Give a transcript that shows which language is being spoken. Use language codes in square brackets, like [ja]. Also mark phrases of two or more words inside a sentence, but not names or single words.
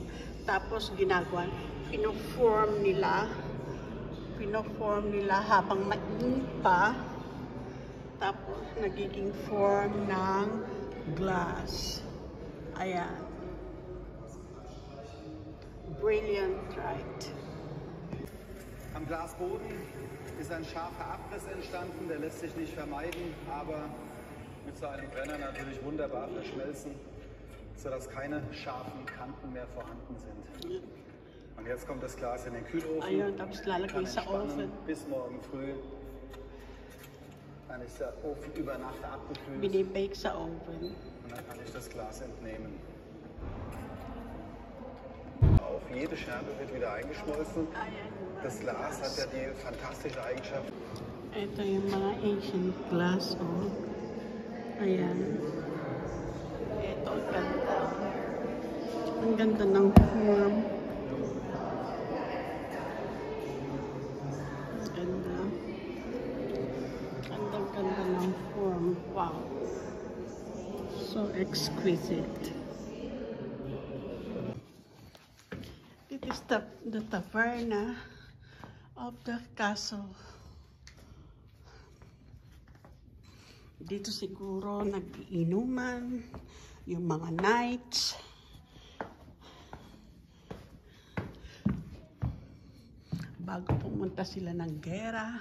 [tl] Tapos ginagawa, pino-form nila habang mainit pa. Tapos nagiging form ng glass. Ayan. [en] Brilliant, right? [de] Am Glasboden ist ein scharfer Abriss entstanden, der lässt sich nicht vermeiden, aber mit so einem Brenner natürlich wunderbar verschmelzen, sodass keine scharfen Kanten mehr vorhanden sind. Und jetzt kommt das Glas in den Kühlofen, kann entspannen bis morgen früh. Dann ist der Ofen über Nacht abgekühlt [tl] Binibake sa oven. [de] und dann kann ich das Glas entnehmen. Auf jede Scherbe wird wieder eingeschmolzen. Das Glas hat ja die fantastische Eigenschaft. [tl] Ito yung mga [en] ancient glass, [tl] oh. Ayan. Ito, ang ganda. Ang ganda ng form. Ganda. Ganda ng form. [en] Wow. So exquisite. is the taverna of the castle. [tl] Dito siguro nag-iinuman yung mga knights. Bago pumunta sila ng gera.